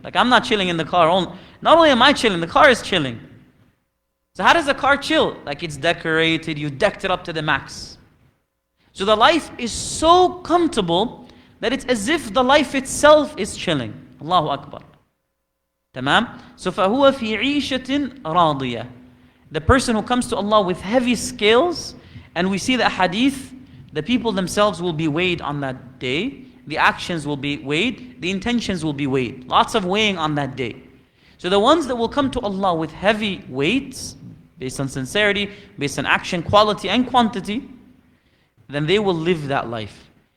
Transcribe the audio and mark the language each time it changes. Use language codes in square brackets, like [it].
[en] Like I'm not chilling in the car. Not only am I chilling, the car is chilling. So how does the car chill? Like it's decorated, you decked it up to the max. So the life is so comfortable that it's as if the life itself is chilling. [ar] Allahu Akbar. Tamam? So فَهُوَ فِي عِيشَةٍ رَاضِيَةٍ. [en] The person who comes to Allah with heavy scales, and we see the hadith, the people themselves will be weighed on that day. The actions will be weighed. The intentions will be weighed. Lots of weighing on that day. So the ones that will come to Allah with heavy weights, based on sincerity, based on action, quality and quantity, then they will live that life.